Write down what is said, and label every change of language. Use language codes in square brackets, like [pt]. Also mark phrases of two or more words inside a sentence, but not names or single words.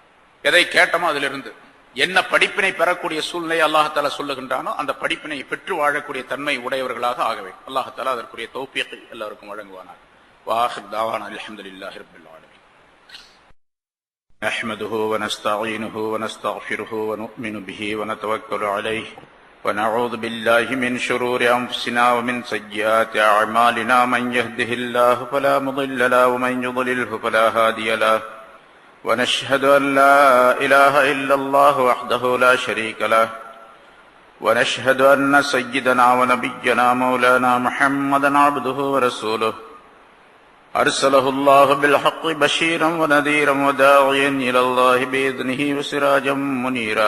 [ta] எதை கேட்டோமோ அதிலிருந்து என்ன படிப்பினை பெறக்கூடிய சூழ்நிலை [ar] الله تعالى [ta] சொல்லுகின்றானோ அந்த படிப்பினை பெற்று வாழக்கூடிய தன்மை உடையவர்களாக ஆக வேண்டும். [ar] الله تعالى [ta] அதற்குரிய தௌஃபீகை எல்லாருக்கும் வழங்குவானாக. [ar] وآخر دعوانا الحمد لله رب العالمين. نحمده ونستعينه ونستغفره ونؤمن به ونتوكل عليه ونعوذ بالله من شرور أنفسنا ومن سيئات أعمالنا من يهده الله فلا مضل له ومن يضلله فلا هادي له ونشهد أن لا إله إلا الله وحده لا شريك له ونشهد أن سيدنا ونبينا مولانا محمدا عبده ورسوله أرسله الله بالحق بشيرا ونذيرا وداعيا إلى الله بإذنه وسراجا منيرا.